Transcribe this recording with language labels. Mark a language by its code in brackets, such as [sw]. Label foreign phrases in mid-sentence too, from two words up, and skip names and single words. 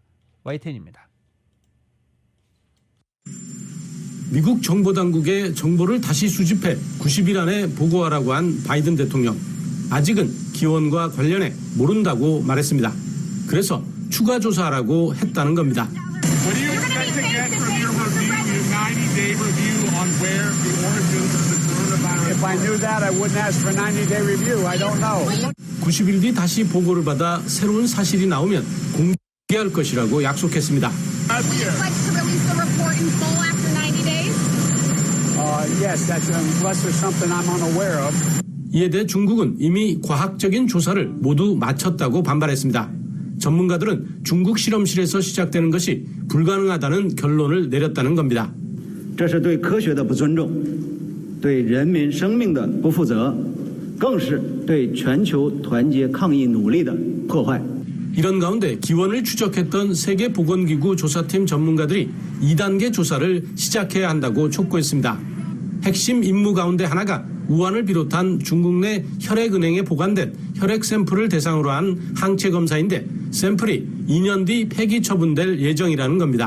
[ko] YTN입니다. 미국 정보당국에 정보를 다시 수집해 90일 안에 보고하라고 한 바이든 대통령. 아직은 기원과 관련해 모른다고 말했습니다. 그래서 추가 조사하라고 했다는 겁니다. [en] If I knew that, I wouldn't ask for a 90-day review. I don't know. [ko] 90일 뒤 다시 보고를 받아 새로운 사실이 나오면 공개할 것이라고 약속했습니다. [en] Yes, that's unless there's something I'm unaware of. [ko] 이에 대해 중국은 이미 과학적인 조사를 모두 마쳤다고 반발했습니다. 전문가들은 중국 실험실에서 시작되는 것이 불가능하다는 결론을 내렸다는 겁니다. [zh] 这是对科学的不尊重，对人民生命的不负责，更是对全球团结抗疫努力的破坏. [ko] 이런 가운데 기원을 추적했던 세계보건기구 조사팀 전문가들이 2단계 조사를 시작해야 한다고 촉구했습니다. 핵심 임무 가운데 하나가 우한을 비롯한 중국 내 혈액은행에 보관된 혈액 샘플을 대상으로 한 항체 검사인데 샘플이 2년 뒤 폐기 처분될 예정이라는 겁니다.